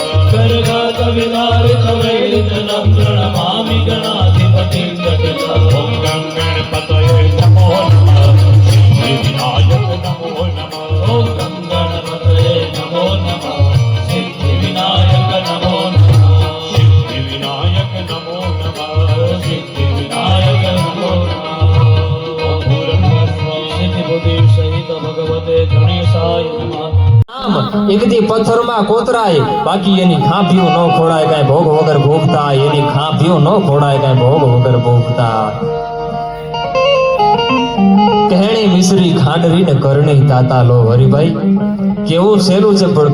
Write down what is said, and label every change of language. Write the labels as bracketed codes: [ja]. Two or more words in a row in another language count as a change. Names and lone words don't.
[sa] करदात विदारित वैरिजलं प्रणमामि गणाधिपतिं जटिलं ॐ गणपतये नमो नमः सिद्धिविनायक नमो नमः ॐ गणपतये नमो नमः सिद्धिविनायक नमो नमः सिद्धिविनायक नमो नमः सिद्धिविनायक नमो नमः ॐ भूर्भुवस्सुः सिद्धिबुद्धि सहित भगवते गणेशाय नमः। [gu] એક દી પથ્થરમાં કોતરાય બાકી એની ખાંભીઓ ન ખોડાય કાંઈ ભોગ વગર ભોગતા એની ખાંભીઓ ન ખોડાય કાંઈ ભોગ વગર ભોગતા કહેણી મિશ્રી ખાંડરી ને કરણી તાતા લો હરિભાઈ કેવું સહેલું છે પણ